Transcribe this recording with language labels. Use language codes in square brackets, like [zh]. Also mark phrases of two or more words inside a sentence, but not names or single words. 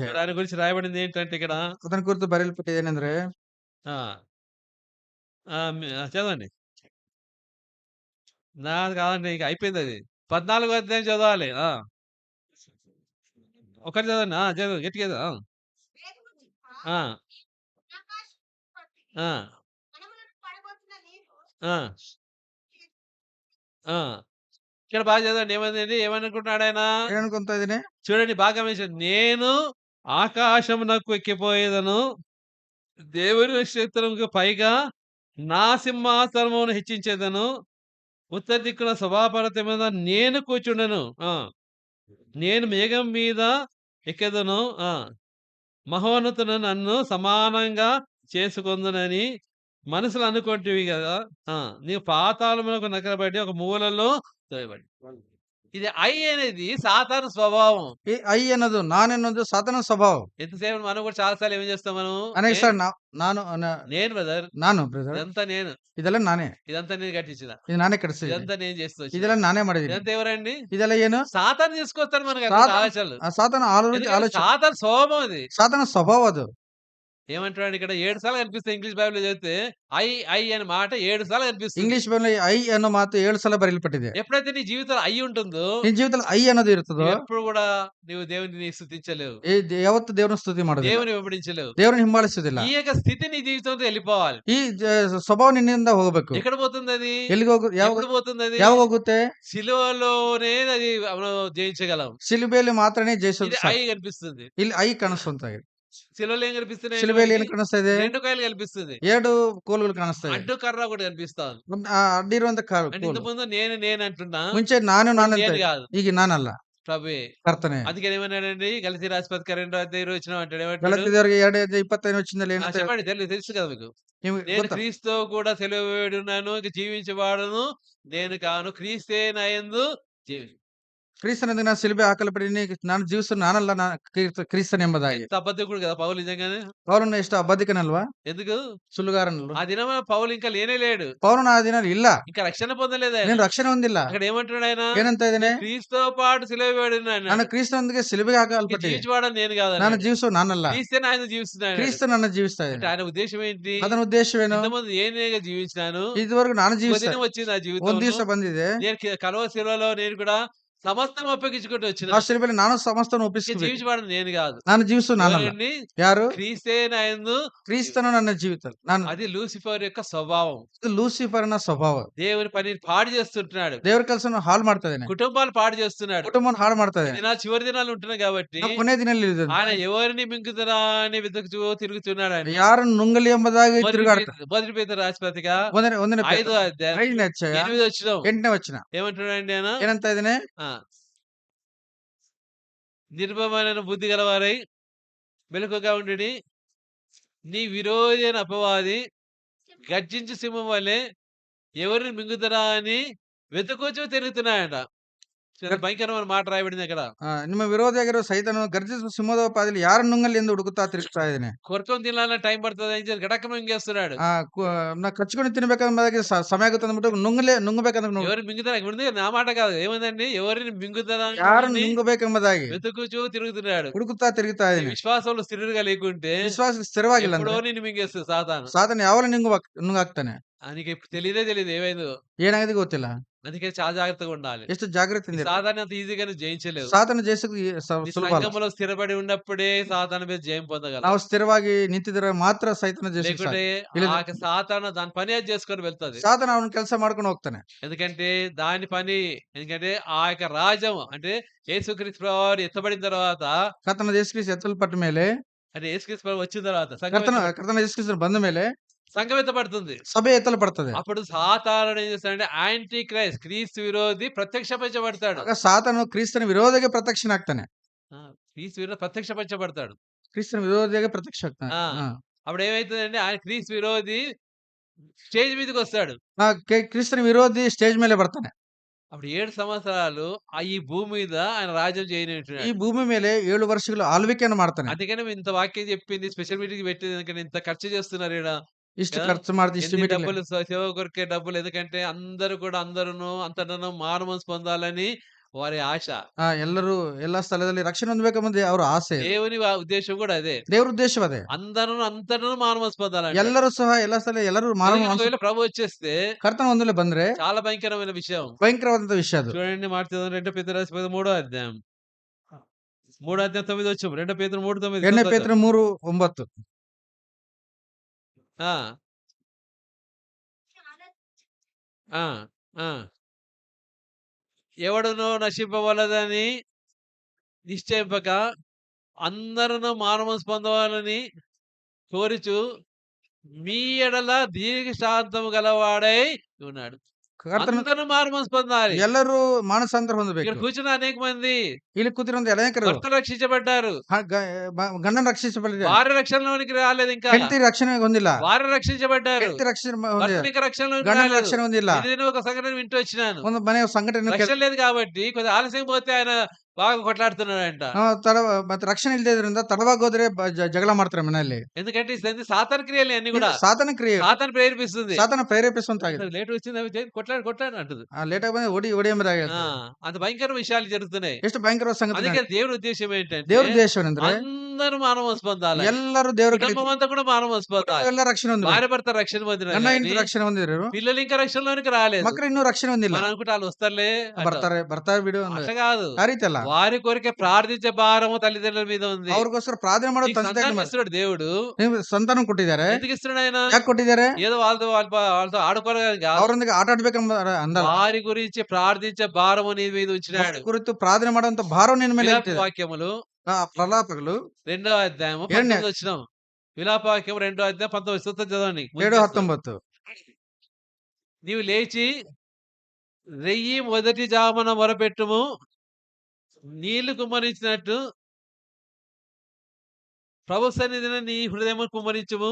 [te] ఇక్కడ ఆయన గురించి రాయబడింది ఏంటంటే ఇక్కడ [kn] ಅದನ್ನ ಕುರಿತು ಬರೆಯಲ್ಪಟ್ಟಿದೆ ಏನಂದ್ರೆ, [te] ఆ చదవండి. నాది కాదండి, ఇక అయిపోయింది అది. 14వ అధ్యాయం చదవాలి. ఒకటి చదవండి. చదువు గట్టిగా చదువు. ఆ, ఆ, ఆ, ఆ. ఇక్కడ బాగా చదవండి. ఏమైందండి? ఏమనుకుంటున్నాడు ఆయన? [kn] ಏನನ್ಕೊಂತ ಇದೀನಿ? [te] చూడండి బాగా గమనించండి. నేను ఆకాశమునకు ఎక్కిపోయేదను, దేవుని నక్షత్రముకు పైగా నా సింహాసనమును హెచ్చించేదను, ఉత్తర దిక్కున సభాపర్వతం మీద నేను కూర్చుండెను. నేను మేఘం మీద ఎక్కెదను. మహోన్నతుడు నన్ను సమానంగా చేసుకొందునని మనసులో అనుకుంటివి కదా. నీవు పాతాళమునకు నకరబడి ఒక మూలలో తోయబడి. ఇది ఐ అనేది సాతాను స్వభావం. [kn] ಈ ಐ ಅನ್ನೋದು ನಾನೆನ್ನೋದು ಸಾತಾನ ಸ್ವಭಾವ. [te] ఎంతసేపు మనం కూడా చాలా సార్లు ఏం చేస్తాం మనం? [kn] ಅನೇಕ ಸಾರಿ ನಾನು [te] నేను బ్రదర్, [kn] ನಾನು ಬ್ರದರ್, [te] ఇదంతా నేను, [kn] ಇದೆಲ್ಲ ನಾನೇ, [te] ఇదంతా నేను కట్టించిన, [kn] ಇದು ನಾನೇ ಕಟ್ಟಿಸಿದ್ದೀನಿ, [te] ఇదంతా నేను చేస్తూ వచ్చిన. [kn] ಇದೆಲ್ಲ నాನೇ ಮಾಡಿದ್ದೀನಿ. [te] ఇదంతా ఎవరండి? [kn] ಇದೆಲ್ಲ ಏನು? [te] సాతాను తీసుకొస్తాడు మనకి సాతాను ఆలోచనలు. [kn] ಆ ಸಾತಾನ [te] ఎందుకంటే [kn] ಆಲೋಚನೆ, [te] సాతాను స్వభావం అది. [kn] ಸಾತಾನ ಸ್ವಭಾವ ಅದು. [te] ఏమంటున్నాడు ఇక్కడ? 7 సార్లు కనిపిస్తుంది. ఇంగ్లీష్ బైబిల్ చదివితే ఐ ఐ అనే మాట 7 సార్లు కనిపిస్తుంది. [kn] ಇಂಗ್ಲಿಷ್ ಬೈಬಲ್ ಐ ಅನ್ನೋ ಮಾತು 7 ಸಲ ಬರೆಯಲ್ಪಟ್ಟಿದೆ. [te] ఎప్పుడైతే నీ జీవితంలో ఐ ఉంటుందో, [kn] ನಿನ್ನ ಜೀವಿತದಲ್ಲಿ ಐ ಅನ್ನೋದು ಇರ್ತದೋ, [te] ఎప్పుడు కూడా నీవు దేవుని స్తుతించలేవు, [kn] ಯಾವತ್ತು ದೇವರನ್ನ ಸ್ತುತಿ ಮಾಡೋದಿಲ್ಲ, [te] దేవుని వెంబడించలేవు. [kn] ದೇವರನ್ನ ಹಿಂಬಾಲಿಸುವುದಿಲ್ಲ. [te] ఈ యొక్క స్థితి నీ జీవితంలో వెళ్ళిపోవాలి. [kn] ಈ ಸ್ವಭಾವ ನಿನ್ನಿಂದ ಹೋಗಬೇಕು. [te] ఎక్కడ పోతుంది అది? [kn] ಎಲ್ಲಿಗೆ [te] ఎప్పుడు పోతుంది అది? [kn] ಯಾವಾಗ ಹೋಗುತ್ತೆ? [te] సిలువలోనే అది మనం జయించగలం. [kn] ಶಿಲುಬೆಯಲ್ಲಿ ಮಾತ್ರನೇ ಜಯಿಸೋದು [te] ఇది ఐ [kn] ಸಾಧ್ಯ. [te] కనిపిస్తుంది. [kn] ಇಲ್ಲಿ ಐ ಕಾಣಿಸುವಂತಾಗಿದೆ. [te] సిలువలో ఏం కనిపిస్తున్నాయి? [kn] ಶಿಲುಬೆಯಲ್ಲಿ ಏನು ಕಾಣಿಸ್ತಾ ಇದೆ? [te] 2 కాయలు కనిపిస్తుంది. [kn] 2 ಕೋಲುಗಳು ಕಾಣಿಸ್ತಾ ಇದೆ. [te] అడ్డు కర్ర కూడా కనిపిస్తుంది. [kn] ಅಡ್ಡಿರುವಂತ [te] అంటే [kn] ಕೋಲು. [te] ఇంత ముందు నేను అంటున్నా, [kn] ಮುಂಚೆ ನಾನು [te] నేను [kn] ಅಂತ, [te] కాదు, [kn] ಈಗ ನಾನಲ್ಲ, [te] ప్రభువే. [kn] ಕರ್ತನೆ. [te] అందుకని ఏమన్నాడండి? గలతీ రాసిన పత్రిక 2వ అధ్యాయం 25 అంటాడు. ఏమంటాడు? [kn] ಗಲಾತ್ಯದವರಿಗೆ 2:25 వచ్చింದಲ್ಲಿ ಏನು [te] చెప్పండి. తెలుసు కదా మీకు. [kn] ನಿಮಗೆ [te] నేను [kn] ಗೊತ್ತಾ? [te] క్రీస్తుతో కూడా సెలవున్నాను, ఇక జీవించేవాడును నేను కాను, క్రీస్తే నాయందు జీవి. [kn] ಕ್ರಿಸ್ತನಿಂದ ನಾನು ಶಿಲುಬೆ ಹಾಕಲ್ಪಟ್ಟಿನಿ, ನಾನು ಜೀವಿಸು ನಾನಲ್ಲ, ಕ್ರಿಸ್ತನ್ ಎಂಬುದಾಗಿ. [te] ఎంత అబద్ధికుడు కదా పౌలు నిజంగానే. [kn] ಪೌಲನು ಎಷ್ಟು ಅಬದ್ಧಿಕನಲ್ವಾ, [te] ఎందుకు? [kn] ಸುಳ್ಳುಗಾರನಲ್ವಾ? [te] ఆ దినం పౌలు ఇంకా లేనే లేడు, [kn] ಪೌಲನು ಆ ದಿನ ಇಲ್ಲ, [te] ఇంకా రక్షణ పొందలేదు ఆయన. [kn] నేను ರಕ್ಷಣೆ ಹೊಂದಿಲ್ಲ. [te] అక్కడ ఏమంటున్నాడు ఆయన? [kn] ಏನಂತ ಇದ್ದೇನೆ? [te] క్రీస్తుతో పాటు సిలువబడినాను, [kn] ನಾನು ಕ್ರಿಸ್ತನೊಂದಿಗೆ ಶಿಲುಬೆಗೆ ಹಾಕಲ್ಪಟ್ಟಿದೆ, [te] జీవించవాడని నేను కాదు, [kn] ನಾನು ಜೀವಿಸು ನಾನಲ್ಲ, [te] క్రీస్తే ఆయన జీవిస్తున్నాడు. [kn] ಕ್ರಿಸ್ತ ನನ್ನ ಜೀವಿಸ್ತಾ [te] అంటే [kn] ಇದ್ದಾನೆ. [te] ఆయన ఉద్దేశం ఏంటి? [kn] ಅದನ್ನ ಉದ್ದೇಶವೇನು? [te] ఇంతకుముందు నేనేగా జీవించినాను, [kn] ಇದುವರೆಗೂ ನಾನು [te] ఒక [kn] ಜೀವಿಸ್ತಾ, [te] దినం వచ్చింది నా [kn] ಒಂದ್ [te] జీవితంలో, [kn] ದಿವಸ ಬಂದಿದೆ, [te] నేను కలవ శిలువలో నేను కూడా సమస్తం అప్పగించుకుంటూ వచ్చిన, [kn] ಆ ಶಿಲುಬೆಯಲ್ಲಿ ನಾನು ಸಮಸ್ತವನ್ನು [te] ఇక [kn] ಒಪ್ಪಿಸಬೇಕು. [te] జీవించబడను నేను కాదు, [kn] ನಾನು ಜೀವಿಸು ನಾನಲ್ಲ. [te] ఎవరండి? [kn] ಯಾರು? [te] క్రీస్తే నాయందు. [kn] ಕ್ರಿಸ್ತನು ನನ್ನ ಜೀವಿತ. ನಾನು [te] అది లూసిఫర్ యొక్క స్వభావం. [kn] ಲೂಸಿಫರ್ನ ಸ್ವಭಾವ. [te] దేవుని పనిని పాడు చేస్తుంటున్నాడు, [kn] ದೇವರ ಕೆಲಸವನ್ನು ಹಾಳು ಮಾಡ್ತಾ ಇದ್ದೇನೆ, [te] కుటుంబాలు పాడు చేస్తున్నాడు. [kn] ಕುಟುಂಬವನ್ನು ಹಾಳು ಮಾಡ್ತಾ ಇದ್ದೇನೆ. [te] దినాలు చివరి దినాలు ఉంటున్నాయి కాబట్టి [kn] ನಾವು ಕೊನೆ ದಿನಲ್ಲಿ ಇದ್ದೇವೆ. [te] ఆయన ఎవరిని మింగుతున్నా అని వెతుకుతూ తిరుగుతున్నాడు. ఆయన [kn] ಯಾರನ್ನು ನುಂಗಲಿ ಎಂಬುದಾಗಿ ತಿರುಗಾಡ್ತಾ. [te] మొదటి పేతురు రాసిన పత్రిక [kn] ಒಂದನೇ [te] 5వ అధ్యాయం [kn] 5ನೇ ಅಧ್ಯಾಯ [te] 8వ వచనం [kn] 8ನೇ ವಚನ [te] ఏమంటున్నాడండి ఆయన? [kn] ಏನಂತ ಇದ್ದೇನೆ? [te] నిర్భయమైన బుద్ధి గలవారై మెలకుగా ఉండుడి, నీ విరోధి అయిన అపవాది గర్జించు సింహం వలె ఎవరిని మింగుతారా అని వెతుకోచూ తిరుగుతున్నాయట. చాలా భయంకరమైన మాట రాయబడింది అక్కడ. [kn] ನಿಮ್ಮ ವಿರೋಧಿಯಾಗಿರುವ ಸೈತಾನನು ಗರ್ಜಿಸುವ ಸಿಂಹದೋಪಾದಿಯಲ್ಲಿ ಯಾರ ನುಂಗಲಿ ಎಂದು ಹುಡುಕುತ್ತಾ ತಿರುಗ್ತಾ ಇದ್ದಾನೆ. [te] కొరుకొని తినాలని టైం పడుతుంది అని చెప్పి గడక్క మింగేస్తున్నాడు. [kn] ನಾ ಕಚ್ಕೊಂಡು ತಿನ್ಬೇಕಂಬ ಸಮಯ ಆಗುತ್ತೆ ಅಂದ್ಬಿಟ್ಟು ನುಂಗಬೇಕಂದ್ರೆ [te] ఎవరు మింగుతారా ఇప్పుడు నా మాట కాదు ఏమందండి, ఎవరిని మింగుతారా [kn] ಯಾರನ್ನು ನುಂಗಬೇಕೆಂಬುದಾಗಿ [te] వెతుకుచూ తిరుగుతున్నాడు. [kn] ಹುಡುಕುತ್ತಾ ತಿರುಗುತ್ತಾ [te] నీ [kn] ಇದ್ದಾನೆ. [te] విశ్వాసంలో స్థిరుడుగా లేకుంటే [kn] ವಿಶ್ವಾಸ ಸ್ಥಿರವಾಗಿಲ್ಲ [te] ఎప్పుడో [kn] ಅಂದ್ರೆ [te] నిన్ను మింగేస్తుంది సాతాను. [kn] ಸಾತಾನ ಯಾವಲ್ಲ ನುಂಗಾಕ್ತಾನೆ. [te] నీకు ఇప్పుడు తెలియదే ఏమైందో. [kn] ಏನಾಗಿದೆ ಗೊತ್ತಿಲ್ಲ. [te] అందుకే చాలా జాగ్రత్తగా ఉండాలి. [kn] ಎಷ್ಟು ಜಾಗ್ರತೆಯಿಂದ ಇರು. [te] సాతాను అంత ఈజీగా జయించలేవు. [kn] ಸಾತಾನ ಜಯಿಸೋದು [te] నీ [kn] ಸುಲಭ ಅಲ್ಲ. [te] సంఘములో స్థిరపడి ఉన్నప్పుడే సాతాను మీద జయం పొందగలవు. [kn] ನಾವು ಸ್ಥಿರವಾಗಿ ನಿಂತಿದ್ರೆ ಮಾತ್ರ ಸೈತಾನ ಜಯಿಸೋದು [te] లేకుంటే [kn] ಇಲ್ಲ [te] ఆ సాతాను దాని పని అది చేసుకొని వెళ్తది. [kn] ಸಾತಾನ ಅವನ ಕೆಲಸ ಮಾಡ್ಕೊಂಡು ಹೋಗ್ತಾನೆ. [te] ఎందుకంటే దాని పని, ఎందుకంటే ఆ యొక్క రాజ్యం అంటే యేసుక్రీస్తు ప్రభువారు ఎత్తబడిన తర్వాత, [kn] ಕರ್ತನ ಯೇಸುಕ್ರಿಸ್ತ ಎತ್ತಲ್ಪಟ್ಟ ಮೇಲೆ, [te] అంటే యేసుక్రీస్తు ప్రభు వచ్చిన తర్వాత [kn] ಕರ್ತನ ಯೇಸುಕ್ರಿಸ್ತ ಬಂದ ಮೇಲೆ [te] సంఘం ఎత్తబడుతుంది. [kn] ಸಭೆ ಎತ್ತಲ್ಪಡ್ತದೆ. [te] అప్పుడు సాతానుడు ఏం చేస్తాడంటే [en] anti Christ, [te] క్రీస్తు విరోధి ప్రత్యక్షపరచబడతాడు. [kn] ಆಗ ಸಾತಾನು ಕ್ರಿಸ್ತನ ವಿರೋಧಿಗೆ ಪ್ರತ್ಯಕ್ಷನಾಗ್ತಾನೆ. [te] క్రీస్తు విరోధి ప్రత్యక్షపరచబడతాడు. [kn] ಕ್ರಿಸ್ತನ ವಿರೋಧಿಗೆ ಪ್ರತ್ಯಕ್ಷ ಆಗ್ತಾನೆ. [te] అప్పుడు ఏమైతుందంటే ఆయన క్రీస్తు విరోధి స్టేజ్ మీదకి వస్తాడు. [kn] ಕ್ರಿಸ್ತನ ವಿರೋಧಿ ಸ್ಟೇಜ್ ಮೇಲೆ ಬರ್ತಾನೆ. [te] అప్పుడు 7 సంవత్సరాలు ఈ భూమి మీద ఆయన రాజ్యం ఈ చేయనింటున్నాడు. [kn] భూమి ಮೇಲೆ 7 ವರ್ಷಗಳು ಆಳ್ವಿಕೆಯನ್ನು ಮಾಡ್ತಾನೆ. [te] అందుకనే ఇంత వాక్యం చెప్పింది, [en] special meeting [te] పెట్టింది. ఎందుకంటే ఇంత ఖర్చు చేస్తున్నారు ఈడ. [kn] ಇಷ್ಟು ಖರ್ಚು ಮಾಡ್ದು ಇಷ್ಟು [te] ఎన్ని [kn] ಮೀಟಿಂಗ್ [te] డబ్బులు సేవ కొరికే డబ్బులు. ఎందుకంటే అందరూ కూడా అంతటను మారుమనసు పొందాలని వారి ఆశ. [kn] ಎಲ್ಲರೂ ಎಲ್ಲಾ ಸ್ಥಳದಲ್ಲಿ ರಕ್ಷಣೆ ಹೊಂದಬೇಕೆಂಬುದು ಅವರ ಆಸೆ. [te] దేవుని ఉద్దేశం కూడా అదే. [kn] ದೇವರ ಉದ್ದೇಶ ಅದೇ. [te] అంతటను మారుమనసు పొందాలని. [kn] ಎಲ್ಲರೂ ಸಹ ಎಲ್ಲಾ ಸ್ಥಳ ಎಲ್ಲರೂ [te] ఒకవేళ ప్రభు వచ్చేస్తే [kn] ಕರ್ತನ ಒಂದಲೇ ಬಂದ್ರೆ [te] చాలా భయంకరమైన విషయం. [kn] ಭಯಂಕರವಾದಂತ ವಿಷಯ ಅದು. [te] చూడండి మాట 2 పేతురు 3వ అధ్యాయం 9 వచ్చాం. 2 పేతురు 3:9. [kn] 2 ಪೇತ್ರ 3:9. [te] ఆ ఆ ఆ ఎవడునో నశింపవలదని నిశ్చయింపక అందరూ మారుమనసు పొందవాలని కోరుచు మీ ఎడల దీర్ఘశాంతము గలవాడై ఉన్నాడు. [kn] ಕರ್ತನ [te] అందరూ మారుమనసు పొందాలి. [kn] ಎಲ್ಲರೂ ಮಾನಸಾಂತರ [te] ఇక్కడ [kn] ಹೊಂದಬೇಕು. [te] కూర్చున్న అనేక మంది [kn] ಇಲ್ಲಿ ಕೂತಿರುವಂತ ಅನೇಕರು [te] భర్త రక్షించబడ్డారు. [kn] ಗಂಡನ ರಕ್ಷಿಸಬಲ್ಲಿದೆ. [te] భార్య రక్షణలోనికి రాలేదు ఇంకా. [kn] ಹೆಂಡತಿ ರಕ್ಷಣೆ ಹೊಂದಿಲ್ಲ. [te] భార్య రక్షించబడ్డారు. [kn] ಹೆಂಡತಿ ರಕ್ಷಣೆ ಹೊಂದಿಲ್ಲ. [te] భర్త ఇంకా రక్షణలోనికి [kn] ಗಂಡನ [te] రాలేదు. [kn] ರಕ್ಷಣೆ ಹೊಂದಿಲ್ಲ. [te] ఇది నేను ఒక సంఘటన వింటూ వచ్చినాను. [kn] ಒಂದು ಮನೆಯ ಸಂಘಟನೆ [te] రక్షణ లేదు కాబట్టి కొద్దిగా ఆలస్యం పోతే ఆయన బాగా కొట్లాడుతున్నాడంట. [kn] ಮತ್ತೆ ರಕ್ಷಣೆ ಇಲ್ಲದೆ ಇದ್ರಿಂದ ತಡವಾಗಿ ಹೋದ್ರೆ ಜಗಳ ಮಾಡ್ತಾರೆ ಮನೆಯಲ್ಲಿ. [te] ఎందుకంటే ఇది సాతాన క్రియలు అన్ని కూడా. [kn] ಸಾತನ ಕ್ರಿಯೆ. [te] సాతాను ప్రేరేపిస్తుంది. [kn] ಸಾತನ ಪ್ರೇರೇಪಿಸುವಂತಾಗಿದೆ. [te] లేట్ వచ్చింది అవి కొట్లాడు అంటది. [kn] ಲೇಟ್ ಆಗಿ ಬಂದ್ರೆ ಹೊಡಿ ಎಂಬುದಾಗಿ [te] ఆ, అంత భయంకర విషయాలు జరుగుతున్నాయి. [kn] ಎಷ್ಟು ಭಯಂಕರ ಸಂಗತಿ. [te] అందుకే దేవుడి ఉద్దేశం ఏంటంటే [kn] ದೇವ್ರ ಉದ್ದೇಶ ಏನಂದ್ರೆ [te] అందరూ మానవస్ పొందాలి. [kn] ಎಲ್ಲರೂ ದೇವರ [te] కుటుంబం అంతా కూడా మానవస్ పొందాలి. [kn] ಎಲ್ಲ ರಕ್ಷಣೆ ಹೊಂದಿಲ್ಲ. [te] భార్య భర్త రక్షణ పొందిన [kn] ಗಂಡ ಹೆಂಡತಿ ರಕ್ಷಣೆ ಹೊಂದಿದ್ರು, [te] పిల్లలు ఇంకా రక్షణలోనికి రాలేదు. [kn] ಮಕ್ಕಳು ಇನ್ನೂ ರಕ್ಷಣೆ ಹೊಂದಿಲ್ಲ. [te] మనం అనుకుంటే వాళ్ళు వస్తారులే అంటాం. [kn] ಬರ್ತಾರೆ ಬಿಡು [te] అట్లా కాదు. [kn] ಆ ರೀತಿ ಅಲ್ಲ. [te] వారి కొరికే ప్రార్థించే భారము తల్లిదండ్రుల మీద ఉంది. [kn] ಅವ್ರಿಗೋಸ್ಕರ ಪ್ರಾರ್ಥನೆ ಮಾಡೋ [te] నీకు సంతానం ఇస్తున్నాడు దేవుడు. [kn] ಸಂತಾನ ಕೊಟ್ಟಿದ್ದಾರೆ. [te] ఎందుకు ఇస్తున్నాడు ఆయన? [kn] ಯಾಕೆ ಕೊಟ್ಟಿದ್ದಾರೆ? [te] ఏదో వాళ్ళతో ఆడుకోవాలి కాదు. [kn] ಅವರೊಂದಿಗೆ ಆಟ ಆಡ್ಬೇಕೆಂಬ ಅಂದಲ್ಲ. [te] వారి గురించి ప్రార్థించే భారము నీ మీద ఉంచినాడు. [kn] ಕುರಿತು ಪ್ರಾರ್ಥನೆ ಮಾಡುವಂತ ಭಾರ ನಿನ್ನ ಮೇಲೆ ಇಟ್ಟಿದೆ. [te] వాక్యములు [kn] ಪ್ರಲಾಪಗಳು [te] 2వ అధ్యాయము 19 వచ్చినాం. విలాపవాక్యం 2వ అధ్యాయం 19 సూత్రం చదవండి. 7:19. నీవు లేచి రెయ్యి మొదటి జామున మొరపెట్టుము, నీళ్లు కుమ్మరించినట్టు ప్రభు సన్నిధిన నీ హృదయము కుమ్మరించుము.